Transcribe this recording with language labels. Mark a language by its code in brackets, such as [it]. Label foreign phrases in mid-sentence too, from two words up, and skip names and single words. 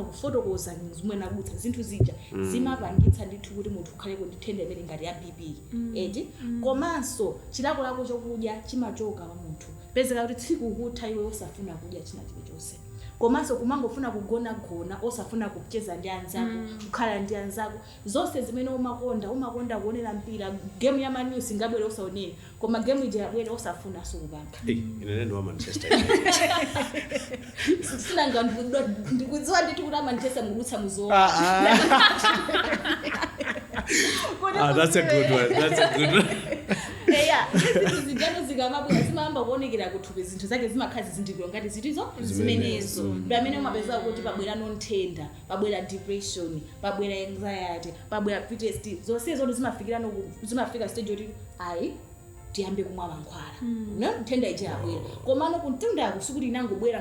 [ny] kufotokoza zimwe nakudutsa zinthu zija zimapangitsa ndithu kuti munthu ukhaleko ndi nthenda imene ngati ya BP komanso chilakolako chokudya chimachoka pa munthu pezeka kuti tsiku kutha iwe osafuna kudya china chilichonse komanso kumangofuna kugona osafuna kucheza ndi anzako kukhala ndi anzako zonse zimene umakonda kuonera mpira game ya Man U singabwere osaonera koma game ija yabwera osafuna sokupanga ine ndo wa Manchester United sinanga ndikudziwa ndithu kuti Manchester mudutsa muzo [en] that's a good one [ny] zinthu zijano zikamabwera zimayamba kuonekera kuthupi zinthu zake zimakhala zizindikiro ngati zitizo zimenezo ndi amene umapeza kuti pabwera nonthenda pabwera depression pabwera anxiety pabwera PTSD zonsezo zimafika stage yoti ayi tiyambe kumwa mankhwala nthenda ija yabwera komano kuntunda yakusukuti inangobwera